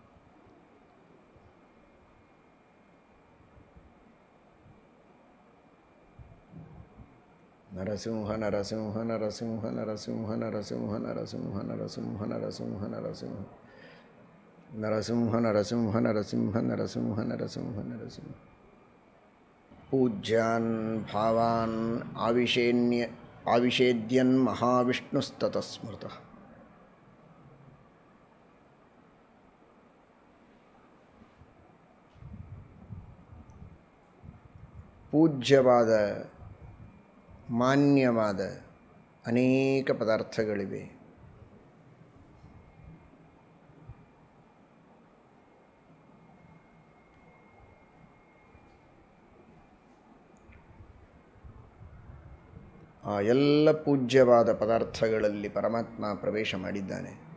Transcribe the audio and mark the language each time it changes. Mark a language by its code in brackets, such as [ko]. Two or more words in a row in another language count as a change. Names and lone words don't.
[sa] ನರಸಿಂಹ ನರಸಿಂಹ ನರಸಿಂಹ ನರಸಿಂಹ ನರಸಿಂಹ ನರಸಿಂಹ ನರಸಿಂಹ ನರಸಿಂಹ ನರಸಿಂಹ ನರಸಿಂಹ ನರಸಿಂಹ ನರಸಿಂಹ ನರಸಿಂಹ ನರಸಿಂಹ ನರಸಿಂಹ. ಪೂಜ್ಯಾನ್ ಭಾವಾನ್ ಆವಿಷೇದ್ಯನ್ ಮಹಾವಿಷ್ಣುಸ್ತತಃ ಸ್ಮೃತಃ. [kn] ಪೂಜ್ಯವಾದ ಮಾನ್ಯವಾದ ಅನೇಕ ಪದಾರ್ಥಗಳಿವೆ. ಆ ಎಲ್ಲ ಪೂಜ್ಯವಾದ ಪದಾರ್ಥಗಳಲ್ಲಿ ಪರಮಾತ್ಮ ಪ್ರವೇಶ ಮಾಡಿದ್ದಾನೆ.